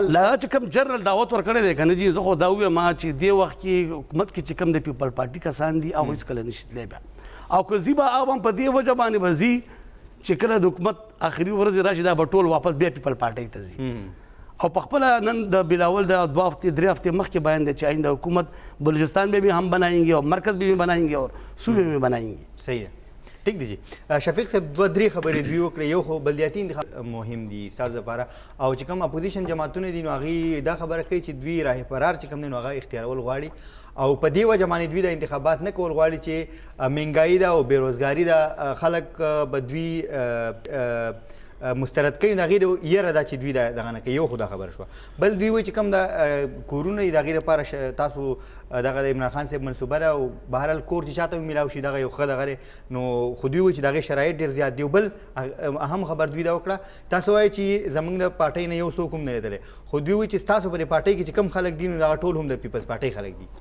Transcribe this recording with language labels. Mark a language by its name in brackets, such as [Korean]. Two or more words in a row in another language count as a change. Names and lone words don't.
[Pashto] لا چې کوم جنرال دعوت ورکړی دی که نه جي زه خو دا ووایم چې دې وخت کې حکومت کې چې کوم د پیپل پارټي کسان دي هغوی هېڅکله نشي تللی بیا او که ځي به هغه هم په دې وجه باندې به ځي چې کله د حکومت آخري ورځې راشي دا به ټول واپس بیا پیپل پارټۍ ته ځي او پخپله نن د بلاول د 2 هفتې 3 هفتې مخکې بیان دی چې آئنده حکومت بلوچستان [Urdu] میں بھی ہم بنائیں گے اور مرکز میں بھی بنائیں گے اور صوبے میں بنائیں گے [Pashto] صحیح ده ټیک دی جی شفیق صاحب 2-3 خبرې دوی وکړې یو خو بلدیاتي انتخاب مهم دي ستاسو لپاره او چې کوم اپوزیشن جماعتونه دي نو هغې دا خبره کوي چې دوی راه فرار چې کوم دی نو هغه اختیارول غواړي او په دې وجه باندې دوی د انتخابات نه کول غواړي چې مهنګایي ده او بېروزګاري ده خلک به دوی مسترد کوي نو هغې د یره ده چې دوی دغه نه کوي یو خو دا خبره شوه بل دوی وایي چې کوم د کورونه دي د هغې لپاره تاسو دغه د عمران خان صاحب منصوبه ده او بهرحال کور چې چاته میلاو شي دغه یو ښه دغه دی نو خو دوی وایي چې د هغې شرایط ډېر زیات دي او بل اهم خبر دوی دا وکړه تاسو وایئ چې زموږ د پارټۍ نه یو څوک هم نه لیدلی خو دوی وایي چې ستاسو په دې پارټۍ کې چې کوم خلک دي نو دغه ټول هم د پیپلز پارټۍ خلک دي